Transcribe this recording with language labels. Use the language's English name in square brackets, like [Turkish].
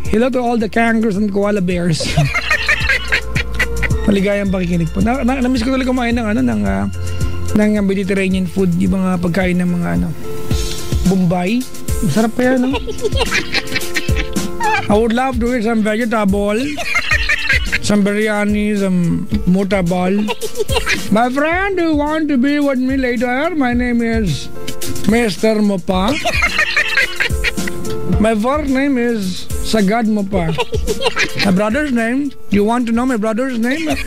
[English] Hello to all the kangaroos and koala bears. [Filipino] Maligayang pakikinig po. Namiss ko talaga kumain ng Mediterranean food, yung mga pagkain ng mga Bombay. Masarap pa yan, no? [English] I would love to eat some vegetable, some biryani, some mutabal. My friend, do you want to be with me later? My name is Mr. Mopa. My first name is Sagad Mopa. My brother's name, you want to know my brother's name?